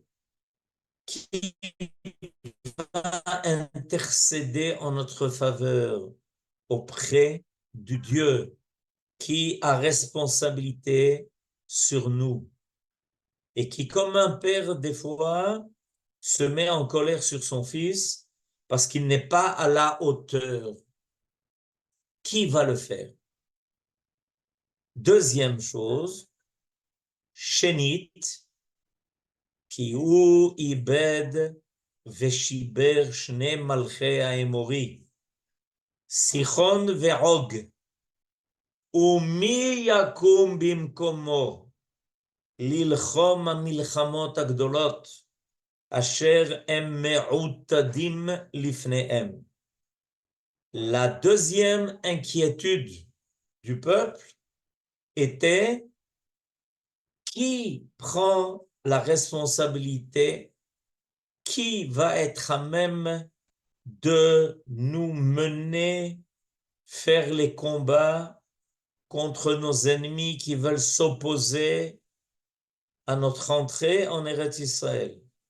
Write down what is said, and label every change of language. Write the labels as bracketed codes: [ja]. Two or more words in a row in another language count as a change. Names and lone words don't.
[fr] Qui va intercéder en notre faveur auprès du Dieu qui a responsabilité sur nous et qui, comme un père, des fois, se met en colère sur son fils parce qu'il n'est pas à la hauteur. Qui va le faire? Deuxième chose, [he] Shenit, כי הוא איבד ושיבר שני מלכי האמורי, סיחון ועוג, ומי יקום במקומו ללחום המלחמות הגדולות, אשר הם מעוטדים לפניהם. [fr] La deuxième inquiétude du peuple était qui prend la responsabilité, qui va être à même de nous mener faire les combats contre nos ennemis qui veulent s'opposer à notre entrée en Eretz Israël.